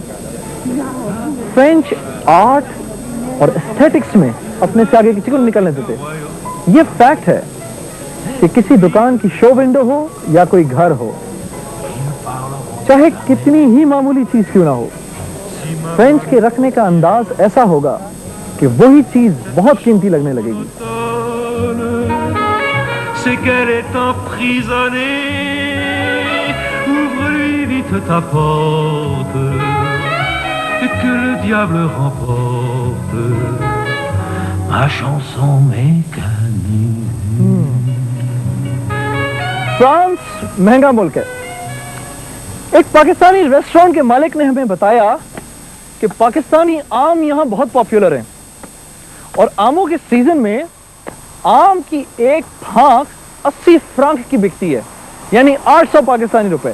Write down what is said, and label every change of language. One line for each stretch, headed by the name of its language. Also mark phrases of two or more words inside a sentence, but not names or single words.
Urdu: فرنچ آرٹ اور ایستھیٹکس میں اپنے سے آگے کسی کو نہیں نکلنے دیتے. یہ فیکٹ ہے کہ کسی دکان کی
English: show window
Urdu: ہو یا کوئی گھر ہو، چاہے کتنی ہی معمولی چیز کیوں نہ ہو، فرنچ کے رکھنے کا انداز ایسا ہوگا کہ وہی چیز بہت قیمتی لگنے لگے گی.
French: C'est qu'elle est emprisonnée. Ouvre-lui vite ta porte, et que le diable remporte ma chanson mécanique.
Urdu: فرانس مہنگا ملک ہے. ایک پاکستانی ریسٹورنٹ کے مالک نے ہمیں بتایا کہ پاکستانی آم یہاں بہت پاپولر ہیں، اور آموں کے سیزن میں آم کی ایک پھانک 80 فرانک کی بکتی ہے، یعنی 800 پاکستانی روپے.